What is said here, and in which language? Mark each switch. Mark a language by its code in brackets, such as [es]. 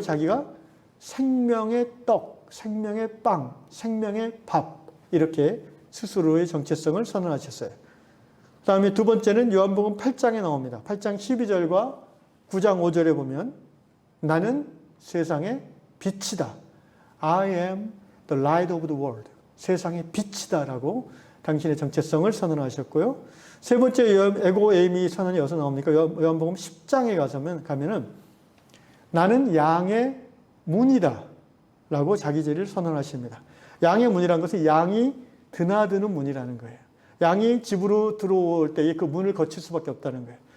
[ko] 자기가 생명의 떡, 생명의 빵, 생명의 밥 이렇게 스스로의 정체성을 선언하셨어요. 그 다음에 두 번째는 요한복음 8장에 나옵니다. 8장 12절과 9장 5절에 보면 나는 세상의 빛이다. [en] I am the light of the world. [ko] 세상의 빛이다 라고 당신의 정체성을 선언하셨고요. 세 번째 에고 에이미 선언이 어디서 나옵니까? 요한복음 10장에 가면은 나는 양의 문이다 라고 자기 죄를 선언하십니다. 양의 문이라는 것은 양이 드나드는 문이라는 거예요. 양이 집으로 들어올 때에 그 문을 거칠 수밖에 없다는 거예요.